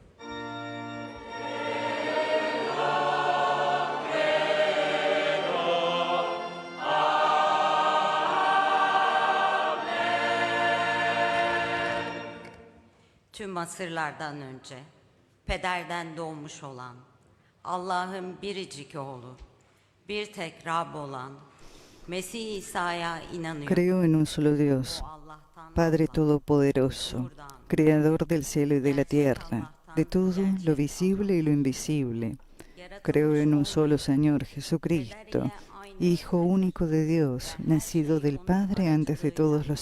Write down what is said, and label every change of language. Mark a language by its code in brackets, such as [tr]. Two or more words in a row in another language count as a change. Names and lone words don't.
[tr] Tüm asırlardan önce Peder'den doğmuş olan, Allah'ın biricik oğlu, bir tek Rab olan Mesih İsa'ya inanıyorum. [es] Creo en un solo Dios, Padre Todopoderoso, Creador del cielo y de la tierra, de todo lo visible y lo invisible. Creo en un solo Señor Jesucristo, Hijo único de Dios, nacido del Padre antes de todos los